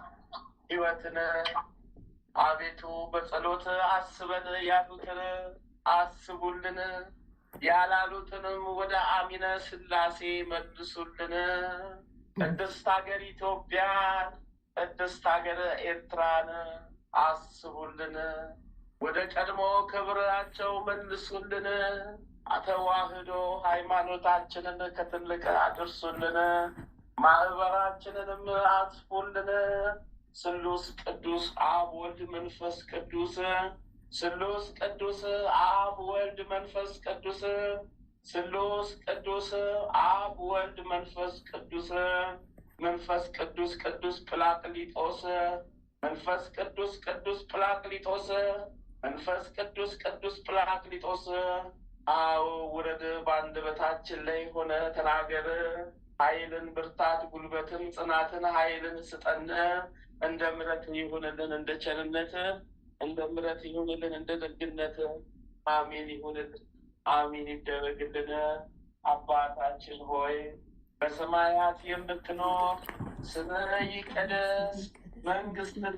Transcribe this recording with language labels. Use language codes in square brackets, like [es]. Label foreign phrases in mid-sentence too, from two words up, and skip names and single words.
[am] ወለተ ሕይወትን አቤቱ በጸሎት አስበን ያሉትን አስቡልን፣ ያላሉትንም ወደ አሚነ ሥላሴ መልሱልን። ቅድስት ሀገር ኢትዮጵያን፣ ቅድስት ሀገር ኤርትራን አስቡልን፣ ወደ ቀድሞ ክብራቸው መልሱልን። ተዋህዶ ሃይማኖታችንን ከትልቅ አድርሱልን፣ ማህበራችንንም አስፉልን። [gez] ስሉስ ቅዱስ አብ ወልድ መንፈስ ቅዱስ፣ ስሉስ ቅዱስ አብ ወልድ መንፈስ ቅዱስ፣ ስሉስ ቅዱስ አብ ወልድ መንፈስ ቅዱስ። [am] መንፈስ ቅዱስ ቅዱስ ጵራቅሊጦስ፣ መንፈስ ቅዱስ ቅዱስ ጵራቅሊጦስ፣ መንፈስ ቅዱስ ቅዱስ ጵራቅሊጦስ። አዎ ውረድ፣ በአንደበታችን ላይ ሆነ ተናገር። ኃይልን፣ ብርታት፣ ጉልበትን፣ ጽናትን፣ ኃይልን ስጠን። እንደ ምሕረት ይሁንልን፣ እንደ ቸርነት፣ እንደ ምሕረት ይሁንልን፣ እንደ ደግነት። አሜን ይሁንልን፣ አሜን ይደረግልን። አባታችን ሆይ በሰማያት የምትኖር ስምህ ይቀደስ፣ መንግሥትህ